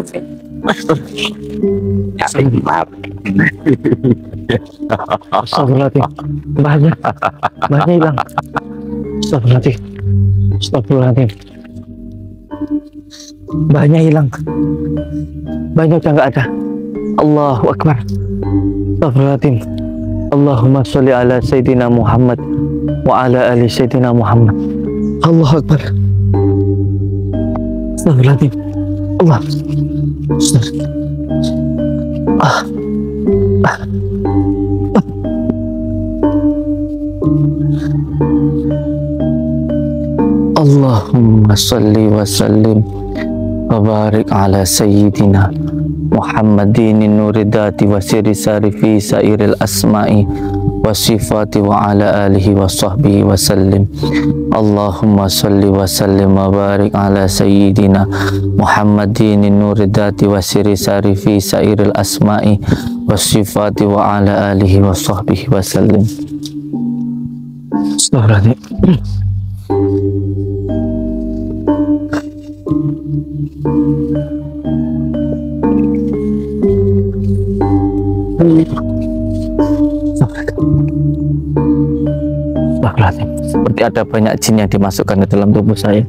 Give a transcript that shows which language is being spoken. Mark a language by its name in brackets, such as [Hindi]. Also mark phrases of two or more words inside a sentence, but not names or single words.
[Arabic] أستغفر الله العظيم. [Indonesian] Banyak hilang. [Arabic] أستغفر الله العظيم. أستغفر الله العظيم. [Indonesian] Banyak hilang. Banyak udah nggak ada. [Arabic] الله أكبر. أستغفر الله العظيم. اللهم صل على سيدنا محمد وعلى آل سيدنا محمد. الله أكبر. أستغفر الله العظيم. الله. اللهم صل وسلم وبارك على سيدنا محمد نور الذات والسر الساري في سائر الأسماء والصفات وعلى آله وصحبه وسلم. اللهم صل وسلم وبارك على سيدنا محمد نور الذات والسر الساري في سائر الأسماء والصفات وعلى آله وصحبه وسلم. أستغفر الله العظيم. [Indonesian] Seperti ada banyak jin yang dimasukkan ke dalam tubuh saya.